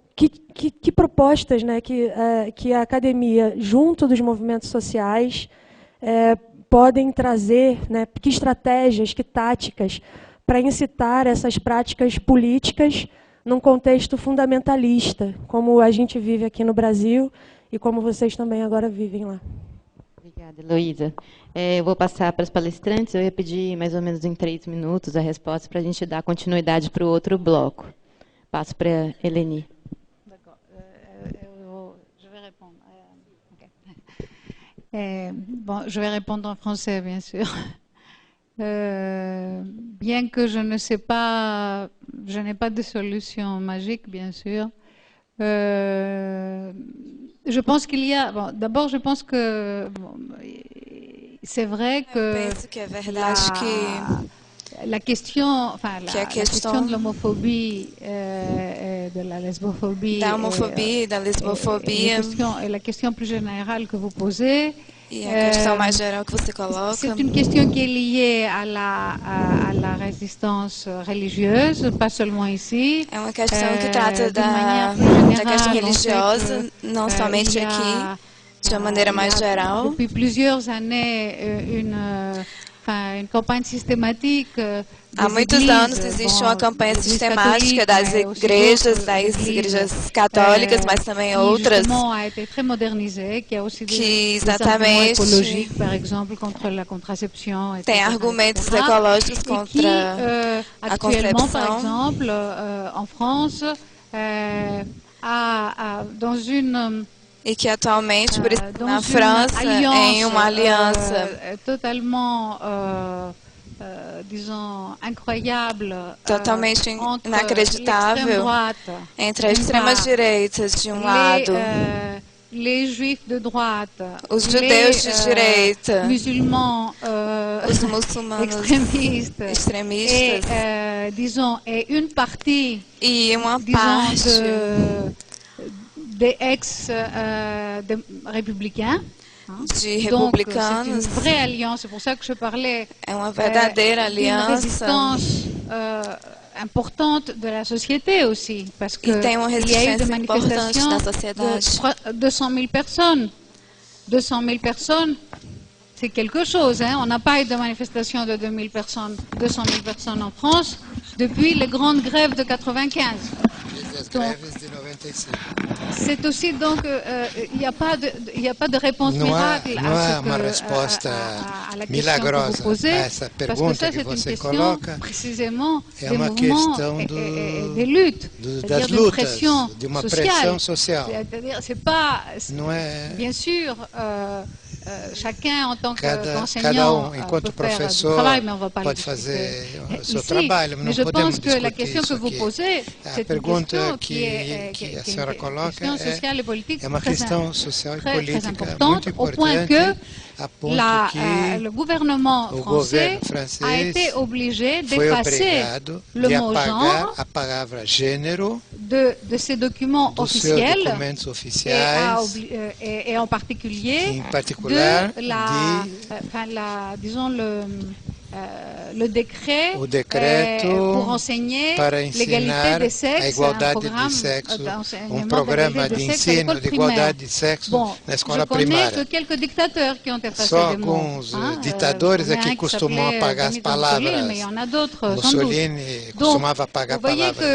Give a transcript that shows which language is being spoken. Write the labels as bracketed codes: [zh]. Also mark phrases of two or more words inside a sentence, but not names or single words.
[pt] que propostas, né, que a academia, junto dos movimentos sociais, podem trazer, né, que estratégias, que táticas, para incitar essas práticas políticas num contexto fundamentalista, como a gente vive aqui no Brasil e como vocês também agora vivem lá. Obrigada, Heloísa. Eu vou passar para os palestrantes, eu ia pedir mais ou menos em 3 minutos a resposta para a gente dar continuidade para o outro bloco. Passo para a Eleni. [fr] D'accord. Je vais répondre. Bon, je vais répondre en français, bien sûr. Bien que je ne sais pas, je n'ai pas de solution magique, bien sûr. Je pense qu'il y a... Bon, d'abord, je pense que c'est vrai que la question, enfin, la question de l'homophobie, de la lesbophobie, [pt] da homofobia e da lesbofobia, [fr] la question plus générale que vous posez, [pt] e a questão mais geral que você coloca, [fr] c'est une question qui est liée à la résistance religieuse, pas seulement ici. [pt] É uma questão que trata da questão religiosa, não somente aqui, de uma maneira mais geral. [fr] Depuis plusieurs années, une campagne systématique. [pt] Há muitos anos existe uma campanha sistemática das igrejas católicas, mas também outras, que exatamente tem argumentos ecológicos contra a concepção. [fr] Par exemple, en France, dans une [pt] e que atualmente, por exemplo, na França, em uma aliança [fr] totalement, disons, incroyable, [pt] totalmente inacreditável entre a extrema-direita de um lado, [fr] les juifs de droite, [pt] os judeus de direita, os muçulmanos extremistas, [fr] disons, et une partie, [pt] e uma parte [fr] des ex-républicains, [pt] de republicanos. [fr] Donc, c'est une vraie alliance, c'est pour ça que je parlais [pt] é uma verdadeira aliança, [fr] résistance importante de la société aussi, parce que [pt] tem uma [fr] il y a eu des manifestations da de 200 000 personnes. 200 000 personnes, c'est quelque chose. Hein? On n'a pas eu de manifestation de 200 000 personnes en France depuis les grandes grèves de 95. C'est aussi donc il n'y a pas de réponse miracle [pt] à uma resposta milagrosa a essa pergunta que você coloca. É uma questão das lutas, de uma pressão social. Não é [fr] bien sûr chacun en tant [pt] cada enquanto professor pode fazer o seu trabalho, não podemos discutir isso aqui. A pergunta que a senhora coloca é uma questão social e política muito importante, a ponto que o governo francês foi obrigado de apagar a palavra gênero de seus documentos oficiais, [fr] et en particulier [pt] em particular [fr] disons le décret [pt] decreto para ensinar a igualdade de sexo, programa de ensino de igualdade de sexo na escola primária. Só alguns ditadores é que costumam apagar as palavras. Mussolini costumava apagar palavras.